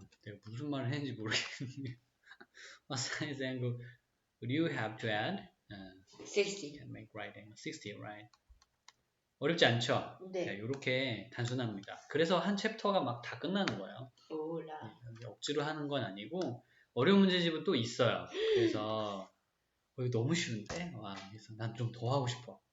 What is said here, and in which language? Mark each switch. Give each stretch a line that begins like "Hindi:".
Korean: 내가 무슨 말을 했는지 모르겠는데.
English: What size angle would you have to add? 60. Can make right angle 60, right?
Korean: 어렵지 않죠? 네. 이렇게 단순합니다. 그래서 한 챕터가 막 다 끝나는 거예요. 오라. 억지로 하는 건 아니고 어려운 문제집은 또 있어요. 그래서 이거 너무 쉬운데? 와, 그래서 난 좀 더 하고 싶어.